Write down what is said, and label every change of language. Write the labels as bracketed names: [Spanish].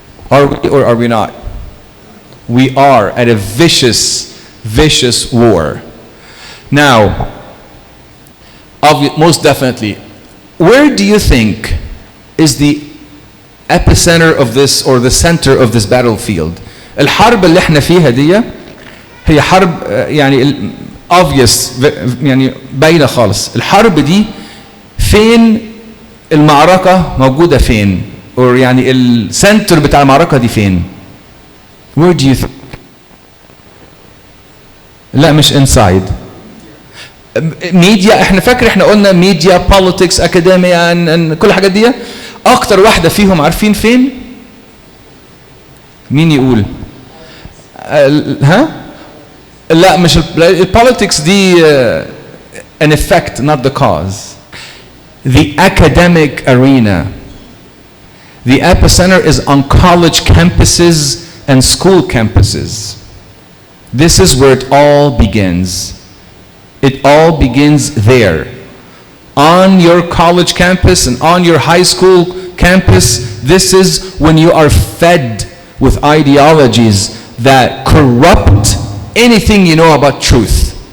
[English] Are we or are we not? We are at a vicious war. Now, most definitely, where do you think is the epicenter of this, or the center of this battlefield? [Arabic] الحرب اللي احنا فيها دي هي حرب يعني obvious يعني باينة خالص. الحرب دي فين المعركة موجودة فين؟ or يعني السنتر بتاع المعركة دي فين؟ [English] Where do you think? [Arabic] لا مش inside. ميديا، احنا فاكر احنا قلنا ميديا، politics، اكاديميا، كل الحاجات دي. اكتر واحدة فيهم عارفين فين؟ مين يقول؟ ها؟ لا مش البوليتكس دي [English] an effect, not the cause. The academic arena. The epicenter is on college campuses and school campuses. This is where it all begins. It all begins there. On your college campus and on your high school campus, this is when you are fed with ideologies that corrupt anything you know about truth.